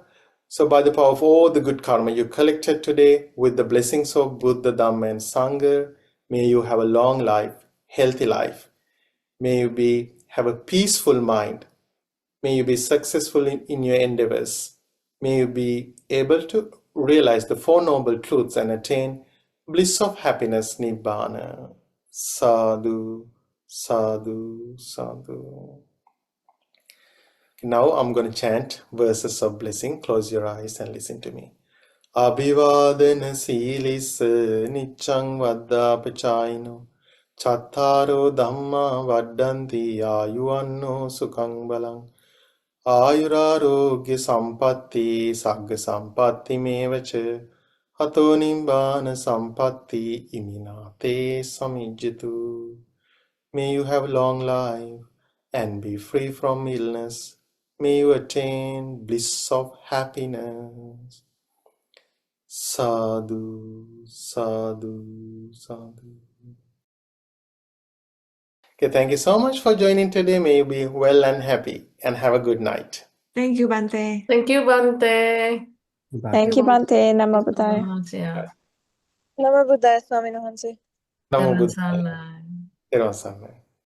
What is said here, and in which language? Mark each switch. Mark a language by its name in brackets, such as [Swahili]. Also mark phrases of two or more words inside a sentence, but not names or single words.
[English] So by the power of all the good karma you collected today, with the blessings of Buddha, Dhamma and Sangha, may you have a long life, healthy life. May you have a peaceful mind. May you be successful in your endeavors. May you be able to realize the Four Noble Truths and attain bliss of happiness, Nibbana. [Pali] Sadhu, sadhu, sadhu. [English] Now I'm going to chant verses of blessing. Close your eyes and listen to me. [Pali] Abhivadana silis niccang vaddapachayino chattaro dhamma vaddanti ayuvanno sukhang balang ayurarogya sampatti sagga sampatti mevacha hato nibbana sampatti iminate samijjatu. [English] May you have long life and be free from illness. May you attain bliss of happiness. [Pali] Sadhu, sadhu, sadhu. [English] Okay, thank you so much for joining today. May you be well and happy and have a good night. Thank you, Bhante. Thank you, Bhante. Thank you, [Pali] Bhante. Namo Buddhaya. [English] Yeah. [Pali] Namo Buddhaya, Swami Nahanse. Namo [Malay] Jalan [Pali] Buddhaya. [Malay] sana. Terima kasih.